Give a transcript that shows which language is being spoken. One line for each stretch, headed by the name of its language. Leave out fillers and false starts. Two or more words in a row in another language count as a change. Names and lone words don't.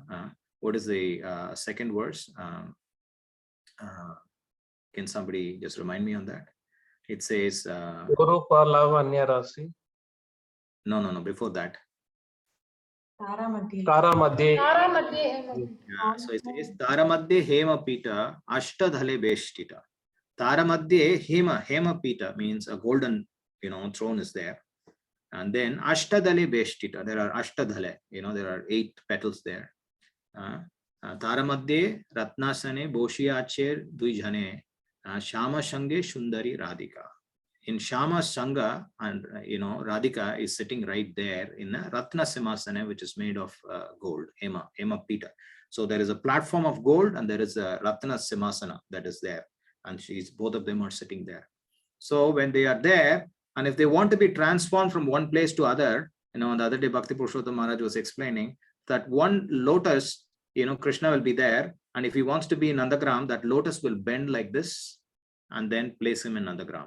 English: What is the second verse? Can somebody just remind me on that? It says, no, before that.
Bangla: তার মধ্যে.
English: Yeah, so it says,
Bangla: তার মধ্যে হেম পীঠ, অষ্টদলে বেষ্টিত. তার মধ্যে হেম পীঠ
English: means a golden, throne is there. And then
Bangla: অষ্টদলে বেষ্টিত,
English: there are Ashtadhale, there are 8 petals there.
Bangla: তার মধ্যে রত্নাসনে বসিয়াছেন দুজনে. শ্যাম সঙ্গে সুন্দরী রাধিকা.
English: In
Bangla: শ্যাম সঙ্গে,
English: and Radhika is sitting right there in a
Bangla: রত্ন সিংহাসন,
English: which is made of gold,
Bangla: হেম পীঠ.
English: So there is a platform of gold and there is a
Bangla: রত্ন সিংহাসন
English: that is there, and both of them are sitting there. So when they are there, and if they want to be transformed from one place to other, the other day Bhakti Purushottam Maharaj was explaining that one lotus, Krishna will be there, and if he wants to be in Nandagram, that lotus will bend like this and then place him in Nandagram.